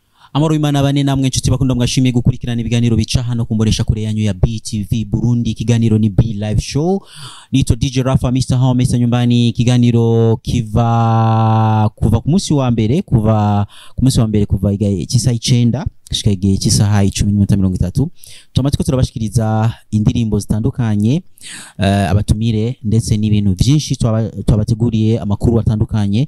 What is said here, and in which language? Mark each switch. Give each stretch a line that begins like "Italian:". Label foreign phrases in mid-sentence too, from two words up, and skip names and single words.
Rundi: Amaro imana bane namwe nshuti bakunda mwashimiye gukurikirana ibiganiro bica hano kumboresha kure yanyu ya BTV Burundi. Kiganiro ni B Live Show. Nito DJ Rafa Mr. Home Mr. Nyumbani. Kiganiro kuva ku munsi wa mbere kuva igihe cy'icenda gushika igihe cy'isaha 10:30 tumatiko turabashikiriza indirimbo zitandukanye, abatumire ndetse n'ibintu byinshi twabateguriye, amakuru atandukanye.